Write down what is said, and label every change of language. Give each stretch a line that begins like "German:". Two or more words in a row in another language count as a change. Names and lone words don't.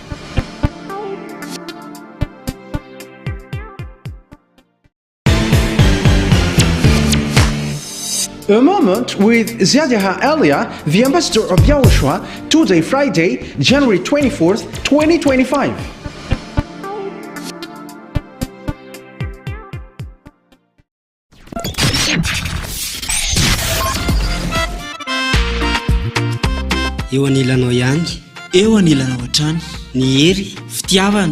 English: A moment with YAHVAH Elia, the ambassador of Yahushua, today Friday, January 24th, 2025.
Malagasy: Eo anilanao ihany, eo anilanao hatrany, ny hery, fitiavana,